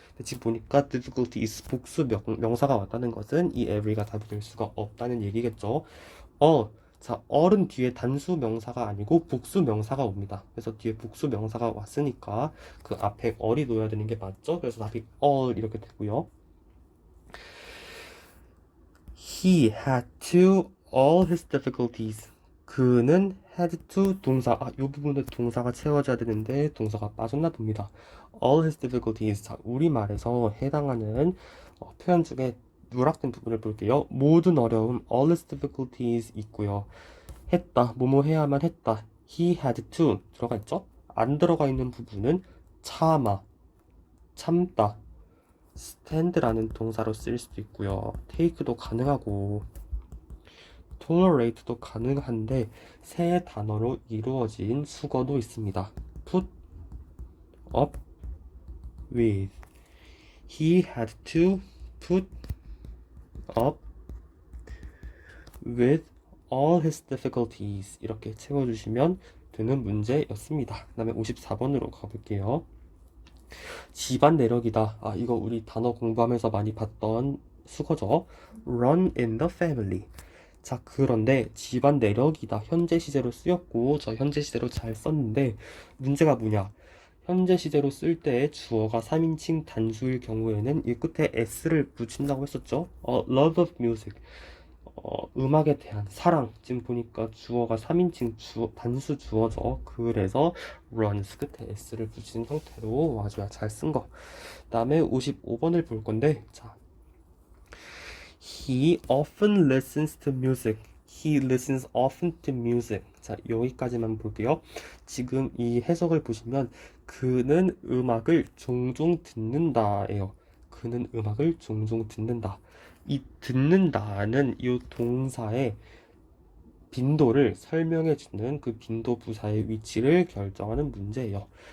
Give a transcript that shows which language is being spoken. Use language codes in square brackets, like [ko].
[ko] 근데 지금 보니까 difficulty is 복수 명사가 왔다는 것은 이 every가 답이 될 수가 없다는 얘기겠죠. 자, all은 뒤에 단수 명사가 아니고 복수 명사가 옵니다. 그래서 뒤에 복수 명사가 왔으니까 그 앞에 all이 놓여야 되는 게 맞죠? 그래서 답이 all 이렇게 되고요. [en] He had to all his difficulties. [ko] 그는 had to 동사, 이 부분에 동사가 채워져야 되는데 동사가 빠졌나 봅니다. [en] all his difficulties. [ko] 자, 우리말에서 해당하는 표현 중에 누락된 부분을 볼게요. 모든 어려움, [en] all his difficulties [ko] 있고요. 했다, 뭐뭐 해야만 했다. [en] he had to [ko] 들어가 있죠? 안 들어가 있는 부분은 참다, stand라는 동사로 쓰일 수도 있고요. take도 가능하고 tolerate도 가능한데 세 단어로 이루어진 수거도 있습니다. [en] put up with. He had to put up with all his difficulties. [ko] 이렇게 채워주시면 되는 문제였습니다. 그 다음에 54번으로 가볼게요. 집안 내력이다. 이거 우리 단어 공부하면서 많이 봤던 수거죠. [en] run in the family. [ko] 자, 그런데 집안 내력이다 현재 시제로 쓰였고 저 현재 시제로 잘 썼는데 문제가 뭐냐, 현재 시제로 쓸 때 주어가 3인칭 단수일 경우에는 이 끝에 s를 붙인다고 했었죠. [en] love of music, [ko] 음악에 대한 사랑. 지금 보니까 주어가 3인칭 단수 주어죠. 그래서 runs 끝에 s를 붙이는 형태로 와줘야 잘 쓴 거. 그 다음에 55번을 볼 건데, 자, [en] He often listens to music. He listens often to music. [ko] 자, 여기까지만 볼게요. 지금 이 해석을 보시면 그는 음악을 종종 듣는다예요. 그는 음악을 종종 듣는다. 이 듣는다는 이 동사의 빈도를 설명해주는 그 빈도 부사의 위치를 결정하는 문제예요.